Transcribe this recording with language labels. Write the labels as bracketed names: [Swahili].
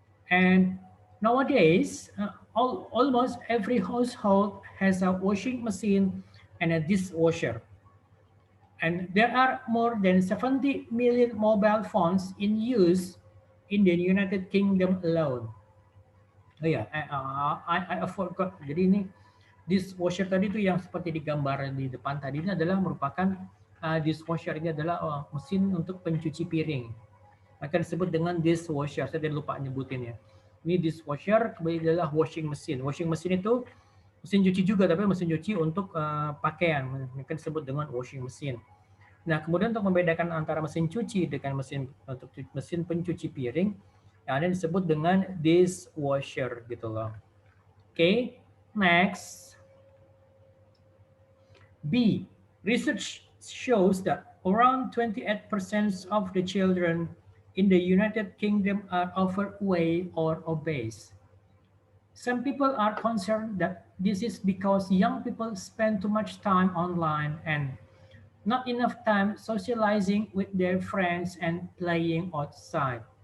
[English] And nowadays, almost every household has a washing machine and a dishwasher. And there are more than 70 million mobile phones in use in the United Kingdom alone. Oh ya, I forgot. [Indonesian] Jadi ini dishwasher tadi itu yang seperti digambar di depan tadi ini adalah merupakan dishwasher ini adalah mesin untuk pencuci piring. Akan disebut dengan dishwasher. Saya tadi lupa nyebutin ya. Ini dishwasher, kemudian adalah washing machine. Washing machine itu mesin cuci juga, tapi mesin cuci untuk pakaian. Akan disebut dengan washing machine. Nah, kemudian untuk membedakan antara mesin cuci dengan mesin pencuci piring, yang ada disebut dengan dishwasher gitu loh. [English] Okay, next. B, research shows that around 28% of the children in the United Kingdom are overweight or obese. Some people are concerned that this is because young people spend too much time online and not enough time socializing with their friends and playing outside.